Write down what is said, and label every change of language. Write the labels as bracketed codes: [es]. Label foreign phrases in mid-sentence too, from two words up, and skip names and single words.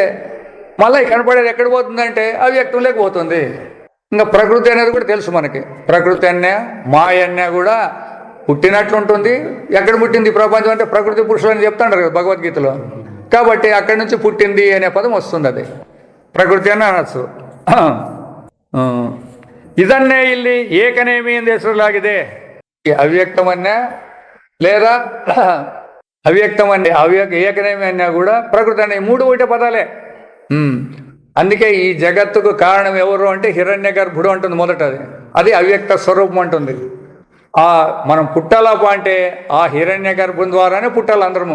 [te] మళ్ళీ కనపడేది ఎక్కడ పోతుందంటే అవ్యక్తంలోకి పోతుంది. ఇంకా ప్రకృతి అనేది కూడా తెలుసు మనకి. ప్రకృతి అన్నే మాయ అన్నే కూడా పుట్టినట్లు ఉంటుంది. ఎక్కడ పుట్టింది ప్రపంచం అంటే ప్రకృతి పురుషులు అని చెప్తాంటారు కదా భగవద్గీతలో. కాబట్టి అక్కడి నుంచి పుట్టింది అనే పదం వస్తుంది. అది ప్రకృతి అని అనొచ్చు. [kn] ಇದನ್ನೇ ಇಲ್ಲಿ ಏಕನೇಮಿ ಎಂದು ಹೆಸರಲಾಗಿದೆ. [te] ಅವ್ಯಕ್ತವನ್ನೇ లేదా అవ్యక్తమన్నే ఏకనేమి అన్నా కూడా ప్రకృతి అనే మూడు ఒకటే పదాలే. అందుకే ఈ జగత్తుకు కారణం ఎవరు అంటే హిరణ్య గర్భుడు అంటుంది మొదట. అది అవ్యక్త స్వరూపం అంటుంది. మనం పుట్టాలప అంటే ఆ హిరణ్య గర్భం ద్వారానే పుట్టాలి అందరము.